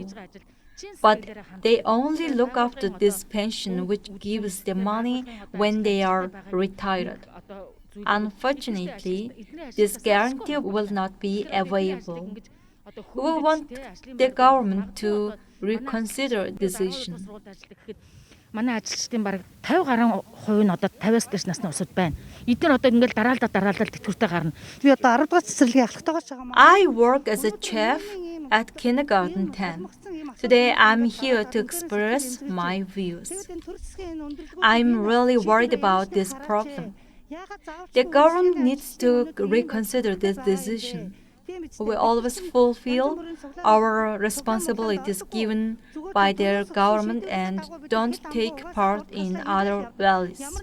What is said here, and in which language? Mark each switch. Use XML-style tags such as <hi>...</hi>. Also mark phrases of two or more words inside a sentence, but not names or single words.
<en>But they only look after this pension which gives them money when they are retired. Unfortunately, this guarantee will not be available. We want the government to reconsider this decision.</en> <mn>Манай ажилчдын бараг 50 гаруй хувь нь одоо 50-аас дээш насны усуд байна. Эдгээр одоо ингээл дараалал тэтгэвртэй гарна. Би одоо 10 дахь цэцэрлэгийн ахлагтайгаа ч байгаа.</mn> <en>I work as a chef at kindergarten 10. Today I'm here to express my views. I'm really worried about this problem. The government needs to reconsider this decision. We always fulfill our responsibilities given by their government and don't take part in other values.</en>